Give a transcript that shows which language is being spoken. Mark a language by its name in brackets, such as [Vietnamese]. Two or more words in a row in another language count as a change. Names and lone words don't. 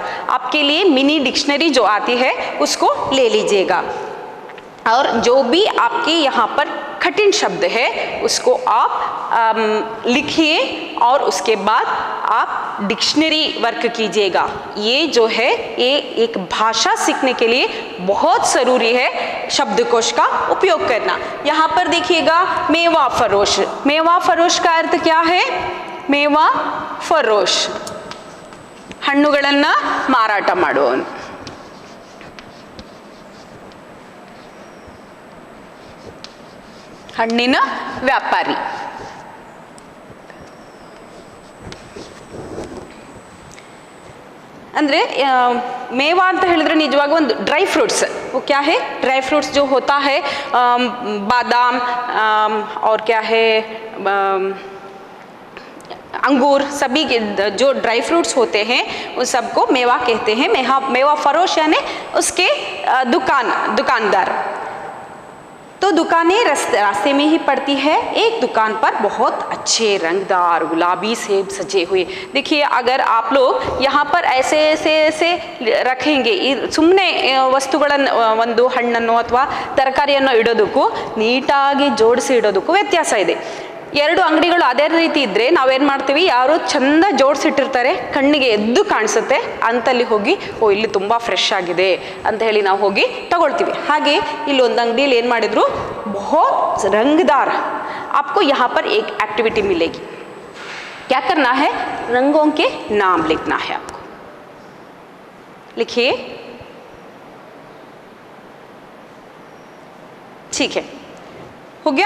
[Hindi] आपके लिए [English] mini dictionary [Hindi] जो आती है उसको ले लीजिएगा, और जो भी आपके यहाँ पर कठिन शब्द है उसको आप लिखिए और उसके बाद आप [English] dictionary work [Hindi] कीजिएगा। ये जो है ये एक भाषा सीखने के लिए बहुत ज़रूरी है शब्दकोश का उपयोग करना। यहाँ पर देखिएगा मेवा फरोश का अर्थ क्या है? मेवा फरोश, [Kannada] ಹಣ್ಣುಗಳನ್ನ ಮಾರಾಟ ಮಾಡುವವನು। ಹಣ್ಣಿನ ವ್ಯಾಪಾರಿ। ಅಂದರೆ मेवा ಅಂತ ಹೇಳಿದ್ರೆ ನಿಜವಾಗಿ ಒಂದು [English] dry fruits, [Hindi] वो क्या है, [English] dry fruits [Hindi] जो होता है, बादाम और क्या है, अंगूर, सभी जो [English] dry fruits [Hindi] होते हैं उन सबको मेवा कहते हैं। मेवा फरोश यानी उसके दुकानदार। तो दुकानें रास्ते में ही पड़ती है। एक दुकान पर बहुत अच्छे रंगदार गुलाबी सेब सजे हुए। देखिए, अगर आप लोग यहाँ पर ऐसे रखेंगे, [Kannada] ಸುಮ್ಮನೆ ವಸ್ತುಗಳನ್ನು ಒಂದು ಹಣ್ಣನ್ನು ಅಥವಾ ತರಕಾರಿಯನ್ನು ಇಡೋದಕ್ಕೂ ನೀಟಾಗಿ ಜೋಡಿಸಿ ಇಡೋದಕ್ಕೂ ವ್ಯತ್ಯಾಸ ಇದೆ। ಎರಡು ಅಂಗಡಿಗಳು ಅದೇ ರೀತಿ ಇದ್ದರೆ ನಾವೇನು ಮಾಡ್ತೀವಿ, ಯಾರು ಚಂದ ಜೋಡಿಸಿಟ್ಟಿರ್ತಾರೆ, ಕಣ್ಣಿಗೆ ಎದ್ದು ಕಾಣಿಸುತ್ತೆ ಅಂತಲ್ಲಿ ಹೋಗಿ ಓ ಇಲ್ಲಿ ತುಂಬ ಫ್ರೆಶ್ ಆಗಿದೆ ಅಂತ ಹೇಳಿ ನಾವು ಹೋಗಿ ತಗೊಳ್ತೀವಿ। ಹಾಗೆ ಇಲ್ಲಿ ಒಂದು ಅಂಗಡಿಯಲ್ಲಿ ಏನು ಮಾಡಿದ್ರು, [Hindi] बहुत रंगदार, आपको यहाँ पर एक एक्टिविटी मिलेगी। क्या करना है, रंगों के नाम लिखना है आपको। लिखिए, ठीक है, हो गया।